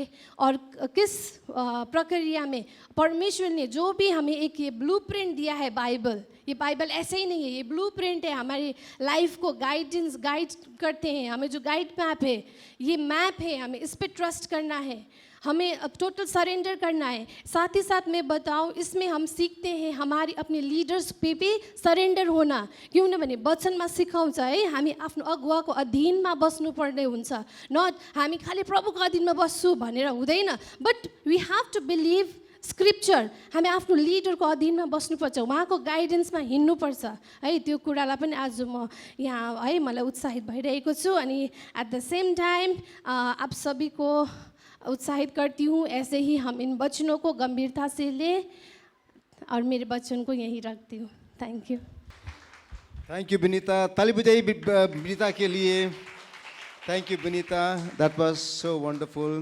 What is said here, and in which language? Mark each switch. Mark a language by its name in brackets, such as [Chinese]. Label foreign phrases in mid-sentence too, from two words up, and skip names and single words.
[Hindi] और किस प्रक्रिया में परमेश्वर ने जो भी हमें एक ये ब्लूप्रिंट दिया है, ये बाइबल ऐसे ही नहीं है, ये ब्लूप्रिंट है, हमारी लाइफ को गाइड करते हैं। हमें जो गाइड मैप है, ये मैप है, हमें इस पर ट्रस्ट करना है, हमें अब [English] total surrender [Hindi] करना है। साथ ही साथ मैं बताऊँ, इसमें हम सीखते हैं हमारी अपने लीडर्स पे भी सरेंडर होना, [Nepali] किनभने वचनमा सिकाउँछ है हामी आफ्नो अगुवाको अधीनमा बस्नुपर्ने हुन्छ, नट हामी खालि प्रभुको अधीनमा बस्छु भनेर हुँदैन, [English] but we have to believe scripture, [Nepali] हामी आफ्नो लिडरको अधीनमा बस्नुपर्छ, उहाँको गाइडेन्समा हिँड्नुपर्छ है। त्यो कुरालाई पनि आज म यहाँ है मलाई उत्साहित भइरहेको छु। [Hindi] अनि [English] at the same time [Hindi] आप सभी को उत्साहित करती हूँ, ऐसे ही हम इन वचनों को गंभीरता से लें, और मेरे वचन को यहीं रखती हूँ। [English] Thank you. thank you [Hindi] विनीता, ताली बजाइए विनीता के लिए। [English] Thank you विनीता, that was so wonderful।